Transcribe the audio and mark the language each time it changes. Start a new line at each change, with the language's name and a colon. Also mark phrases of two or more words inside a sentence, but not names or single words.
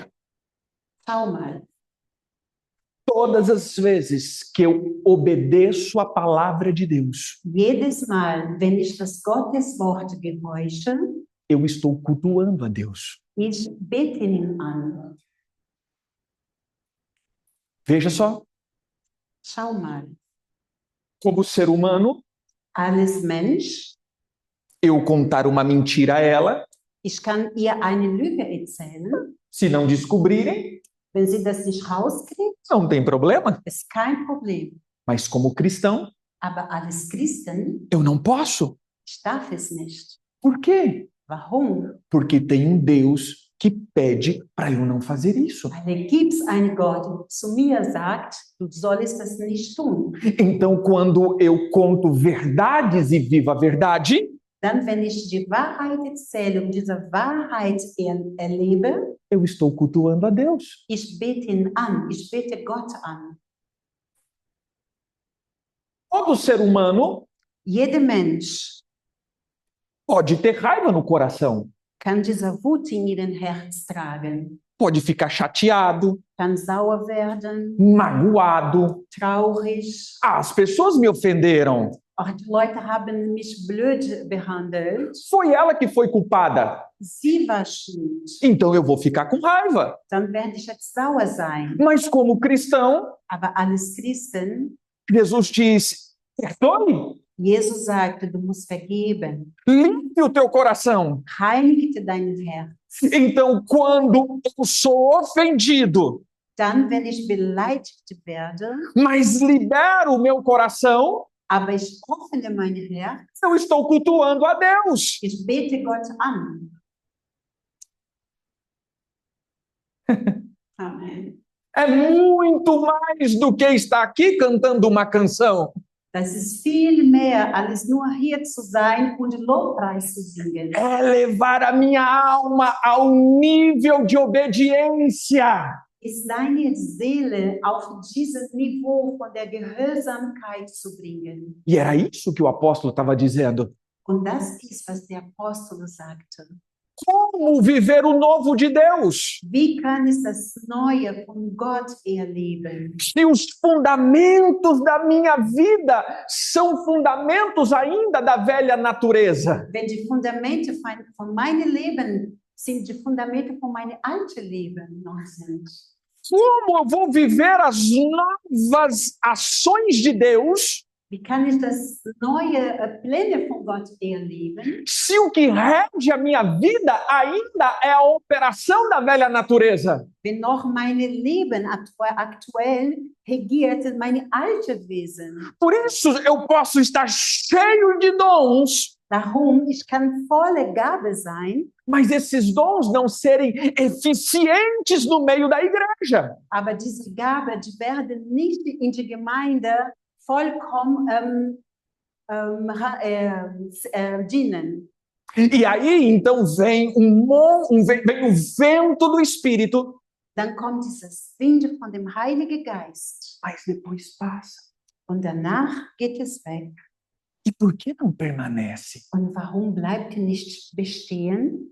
German: Schau mal.
Portuguese: todas as vezes que eu obedeço a palavra de Deus,
German: Jedes Mal, wenn ich das Gotteswort gehorche,
Portuguese: eu estou cultuando a Deus.
German: ich bete ihn an.
Portuguese: Veja só,
German: Schau mal.
Portuguese: como ser humano,
German: Alles Mensch,
Portuguese: eu contar uma mentira a ela,
German: ich kann ihr eine Lüge erzählen.
Portuguese: se não descobrirem,
German: Wenn sie das nicht rauskriegt,
Portuguese: não tem problema.
German: ist kein Problem.
Portuguese: Mas como cristão,
German: Aber als Christen,
Portuguese: eu não posso.
German: ich darf es nicht.
Portuguese: Por quê?
German: Warum?
Portuguese: Porque tem um Deus que pede para eu não fazer isso.
German: Weil gibt es einen Gott, der zu mir sagt, du sollst das nicht tun.
Portuguese: Então, quando eu conto verdades e vivo a verdade,
German: dann, wenn ich die Wahrheit erzähle und diese Wahrheit erlebe,
Portuguese: eu estou cultuando a Deus.
German: ich bete ihn an, ich bete Gott an.
Portuguese: Todo ser humano
German: Jeder Mensch
Portuguese: pode ter raiva no coração,
German: kann diese Wut in ihrem Herz tragen,
Portuguese: pode ficar chateado,
German: kann sauer werden,
Portuguese: magoado.
German: traurig.
Portuguese: As pessoas me ofenderam.
German: Auch die Leute haben mich blöd behandelt.
Portuguese: Foi ela que foi culpada.
German: Sie war schuld.
Portuguese: Então eu vou ficar com raiva.
German: Dann werde ich jetzt sauer sein.
Portuguese: Mas como cristão,
German: Aber als Christen,
Portuguese: Jesus diz: perdoe,
German: Jesus sagte, du musst vergeben.
Portuguese: limpe o teu coração.
German: Heilige dein Herz.
Portuguese: Então, quando eu sou ofendido,
German: Dann, wenn ich beleidigt werde,
Portuguese: mas libero o meu coração,
German: aber ich öffne mein Herz,
Portuguese: eu estou cultuando a Deus.
German: ich bete Gott an. Amen.
Portuguese: É muito mais do que estar aqui cantando uma canção.
German: Das ist viel mehr, als nur hier zu sein und Lobpreis zu singen.
Portuguese: É levar a minha alma ao nível de obediência.
German: Ist deine Seele auf dieses Niveau von der Gehorsamkeit zu bringen.
Portuguese: E era isso que o apóstolo estava dizendo.
German: Und das ist, was der Apostel sagte.
Portuguese: Como viver o novo de Deus?
German: Wie kann ich das Neue von Gott erleben?
Portuguese: Se os fundamentos da minha vida são fundamentos ainda da velha natureza.
German: Wenn die Fundamente von meinem Leben sind die Fundamente von meinem alten Leben noch sind.
Portuguese: Como eu vou viver as novas ações de Deus
German: Wie kann ich das neue Pläne von Gott erleben,
Portuguese: se o que rege a minha vida ainda é a operação da velha natureza?
German: wenn noch mein Leben aktuell regiert meine alte Wesen?
Portuguese: Por isso eu posso estar cheio de dons,
German: Darum, ich kann volle Gabe sein,
Portuguese: mas esses dons não serem eficientes no meio da igreja.
German: aber diese Gabe, die werden nicht in die Gemeinde vollkommen dienen.
Portuguese: E aí então vem vem o vento do Espírito,
German: Dann kommt dieses Wind von dem Heiligen Geist
Portuguese: mas depois passa.
German: und danach geht es weg.
Portuguese: E por que não permanece?
German: Und warum bleibt er nicht bestehen?